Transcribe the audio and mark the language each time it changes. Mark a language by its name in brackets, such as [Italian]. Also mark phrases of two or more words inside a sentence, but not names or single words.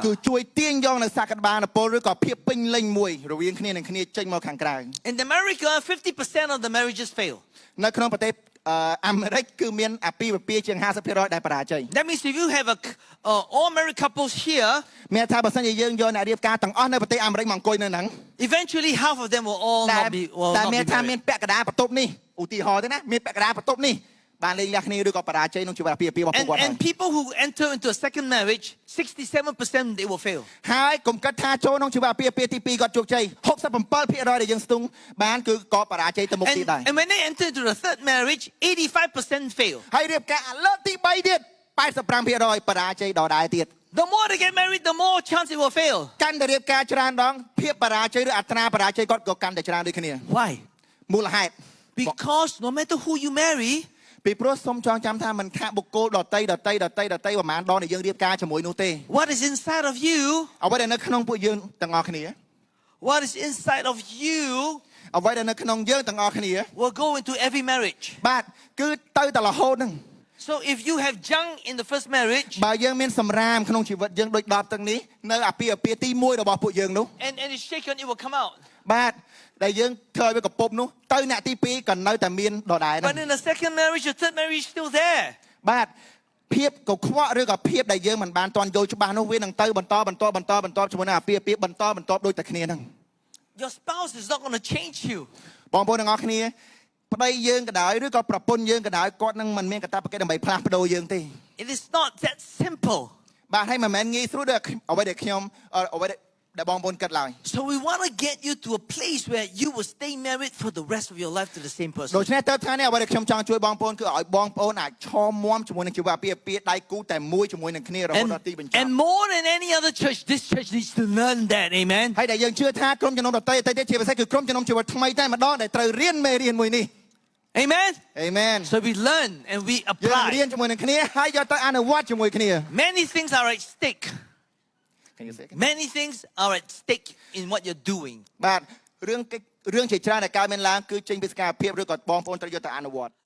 [Khmer] គឺជួយទាញយកនៅសក្តានុពលឬក៏ភាពពេញលេញមួយរវាងគ្នានឹងគ្នាចេញមកខាងក្រៅ [English] In America, 50% of the marriages fail. [Khmer] នៅក្នុងប្រទេសអាមេរិកគឺមានអាពាហ៍ពិពាហ៍ជាង 50% ដែលបរាជ័យ [English] That means if you have all married couples here, [Khmer] មានថាបើសិនជាយើងយកអ្នករៀបការទាំងអស់នៅប្រទេសអាមេរិកមកអង្គុយនៅហ្នឹង [English] eventually half of them will all [Khmer] តែ [English] not be, will [Khmer] តែ [English] not [Khmer] មាន [English] be [Khmer] ថាមាន [English] married. [Khmer] ពាក់កណ្ដាលបន្ទប់នេះឧទាហរណ៍ទៅណាមានពាក់កណ្ដាលបន្ទប់នេះបានលេងលះគ្នាឬក៏បរាជ័យក្នុងជីវិតអាពាហ៍ពិពាហ៍របស់ពួកគាត់ហើយ [English] And people who enter into a second marriage, 67% they will fail. [Khmer] ហើយកុំគិតថាចូលក្នុងជីវិតអាពាហ៍ពិពាហ៍ទី2គាត់ជោគជ័យ 67% ដែលយើងស្ទង់បានគឺក៏បរាជ័យទៅមុខទៀតដែរ [English] And when they enter into the third marriage, 85% fail. [Khmer] ហើយរៀបការលើកទី3ទៀត 85% បរាជ័យដដែលទៀត [English] The more they get married, the more chance it will fail. [Khmer] កាន់តែរៀបការច្រើនដងភាពបរាជ័យឬអត្រាបរាជ័យគាត់ក៏កាន់តែច្រើនដូចគ្នា [English] Why? [Khmer] មូលហេតុ [English] Because no matter who you marry, [Khmer] ពីព្រោះសូមចងចាំថាមិនថាបុគ្គលដតីប្រហែលដងដែលយើងរៀបការជាមួយនោះទេ [English] what is inside of you, [Khmer] អ្វីដែលនៅក្នុងពួកយើងទាំងអស់គ្នា [English] what is inside of you [Khmer] អ្វីដែលនៅក្នុងយើងទាំងអស់គ្នា [English] will go into every marriage. [Khmer] បាទគឺទៅតែរហូតហ្នឹង [English] So if you have junk in the first marriage [Khmer] បើយើងមានសម្រាមក្នុងជីវិតយើងដូច10ទាំងនេះនៅអាពាហ៍ពិពាហ៍ទី1របស់ពួកយើងនោះ [English] and it's shaken, it will come out. [Khmer] បាទដែលយើងធ្វើឲ្យវាកពប់នោះទៅអ្នកទី2ក៏នៅតែមានដដែលហ្នឹង [English] But in the second marriage, the third marriage is still there. [Khmer] បាទភាពកខ្វក់ឬក៏ភាពដែលយើងមិនបានទាន់យល់ច្បាស់នោះវានឹងទៅបន្តជាមួយនឹងអាពាហ៍ពិពាហ៍បន្តដូចតែគ្នាហ្នឹង [English] Your spouse is not going to change you. [Khmer] បងប្អូនទាំងអស់គ្នាប្តីយើងក៏ដោយឬក៏ប្រពន្ធយើងក៏ដោយគាត់នឹងមិនមានកាតព្វកិច្ចដើម្បីផ្លាស់ប្ដូរយើងទេ [English] It is not that simple. [Khmer] បាទហើយមិនមែនងាយស្រួលដូចអ្វីដែលខ្ញុំអ្វីដែលបងប្អូនគិតឡើយ [English] So we want to get you to a place where you will stay married for the rest of your life to the same [Khmer] ដូ [English] person. [Khmer] ច្នេះទៅថ្ងៃនេះអ្វីដែលខ្ញុំចង់ជួយបងប្អូនគឺឲ្យបងប្អូនអាចឈរមាំជាមួយនឹងជីវអាពាហ៍ពិពាហ៍ដៃគូតែមួយជាមួយនឹងគ្នារហូតដល់ទីបញ្ចប់ [English] And more than any other church, this church needs to learn that. Amen. [Khmer] ហើយដែលយើងជឿថាក្រុមជំនុំដតីទៀតជាពិសេសគឺក្រុមជំនុំជីវិតថ្មីតែម្ដងដែលត្រូវរៀនមេរៀនមួយនេះ [English] Amen. [Khmer] អេមែន [English] So we learn and we [Khmer] យើងរៀន [English] apply. [Khmer] ជាមួយនឹងគ្នាហើយយកទៅអនុវត្តជាមួយគ្នា [English] Many things are at stake. Many things are at stake in what you're doing. [Khmer] បាទរឿងជាច្រើនដែលកើតមានឡើងគឺចេញពីសកម្មភាពឬក៏បងប្អូនត្រូវយកទៅអនុវត្ត